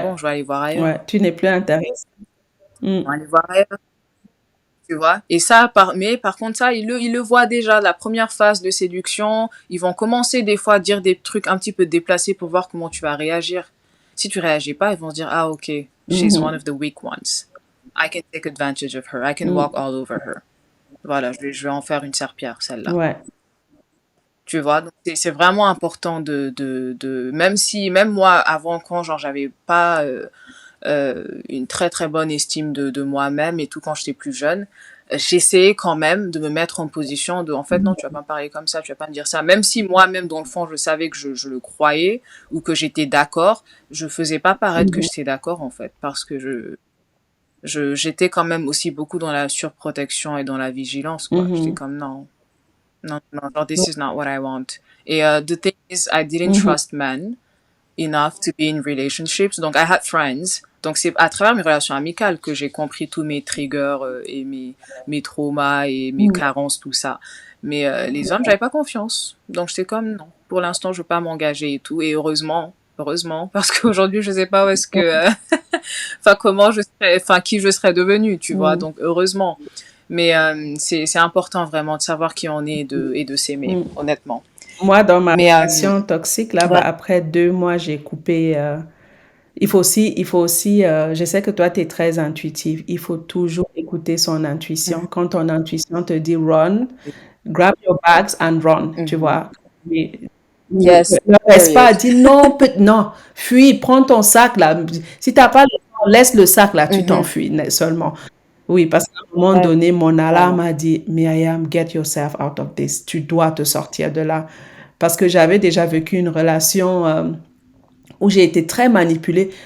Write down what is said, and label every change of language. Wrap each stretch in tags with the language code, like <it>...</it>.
<fr>bon, je vais aller voir ailleurs. ouais, tu n'es plus intéressé. Je vais Mhm. aller voir ailleurs. Tu vois. Et ça, mais par contre, ça, ils le voient déjà. La première phase de séduction, ils vont commencer des fois à dire des trucs un petit peu déplacés pour voir comment tu vas réagir. Si tu réagis pas, ils vont se dire, ah, ok,</fr> <en>she's one Mhm. of the weak ones. I can take advantage of her. I can walk Mhm. all over her.</en> <fr>Voilà, je vais en faire une serpillère, celle-là. Ouais. Tu vois, donc c'est vraiment important même moi, avant, quand, genre, j'avais pas, une très très bonne estime de moi-même et tout quand j'étais plus jeune, j'essayais quand même de me mettre en position de, en fait, non, tu vas pas me parler comme ça, tu vas pas me dire ça. Même si moi-même, dans le fond, je savais que je le croyais ou que j'étais d'accord, je faisais pas paraître que Mhm. j'étais d'accord, en fait, parce que j'étais quand même aussi beaucoup dans la surprotection et dans la vigilance, quoi. J'étais Mhm. comme, non, non, non, genre,</fr> <en>this is not what I want. Et the thing is, I didn't Mhm. trust men enough to be in relationships. Donc, I had friends.</en> <fr>Donc, c'est à travers mes relations amicales que j'ai compris tous mes triggers et mes traumas et mes Mhm. carences, tout ça. Mais les hommes, j'avais pas confiance. Donc, j'étais comme, non, pour l'instant, je veux pas m'engager et tout. Et heureusement, parce qu'aujourd'hui, je sais pas où est-ce que, enfin, comment je serais, enfin, qui je serais devenue, tu vois. Mhm. Donc, heureusement. Mais c'est important vraiment de savoir qui on est et de s'aimer, Mhm. honnêtement. Moi, dans ma Mais, relation toxique, là, bah, voilà. après 2 mois, j'ai coupé. Je sais que toi, tu es très intuitive. Il faut toujours écouter son intuition. Mhm. Quand ton intuition te dit</fr> <en>run, grab your bags and run,</en> <fr>tu Mhm. vois. Mais</fr> <en>Yes,</en> <fr>ne reste pas à</fr> <en>period.</en> <fr>dire non, non, fuis, prends ton sac là. Si t'as pas le temps, laisse le sac là, tu Mhm. t'enfuis seulement. Oui, parce qu'à un moment Ouais, donné, mon alarme vraiment. a dit,</fr> <en>Myriam, get yourself out of this.</en> <fr>Tu dois te sortir de là. Parce que j'avais déjà vécu une relation où j'ai été très manipulée.</fr>